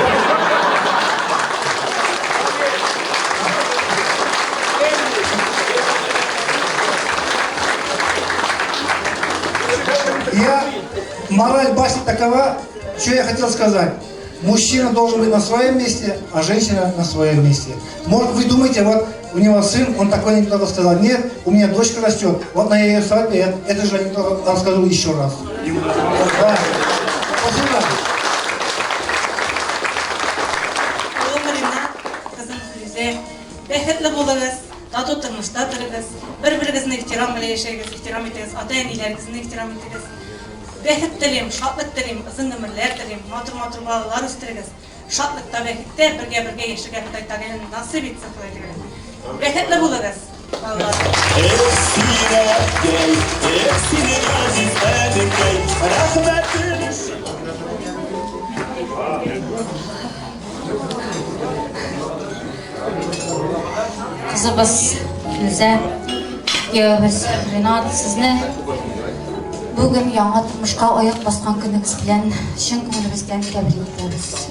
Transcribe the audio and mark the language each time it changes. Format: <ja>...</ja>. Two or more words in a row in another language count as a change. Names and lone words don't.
<ru>Мораль басни такова, что я хотел сказать. Мужчина должен быть на своем месте, а женщина на своем месте. Может, вы думаете, вот у него сын, он такой анекдот сказал, нет, у меня дочка растет, вот на ее свадьбе это же анекдот расскажу еще раз. Да. Спасибо.</ru> <tt>Бәхетле булыгыз, тату тормышта торыгыз, бер-берегезне ихтирам белән яшәгез, ихтирам итегез, ата-әниләрегезне ихтирам итегез. Бәхет телим, шатлык телим, озын гомерләр телим, матур-матур балалар үстерегез. Шатлыкта, бәхеттә бергә яшәргә Ходай Тәгалә насыйп итсен Ходай Тәгалә. Бәхетле булыгыз, балалар.</tt> <uz>Kızımız Filze, kuyovimiz Rinat, sizni bugün yangi turmushga oyoq bosgan kuningiz bilan chin ko'nglimizdan tabrik etamiz.</uz>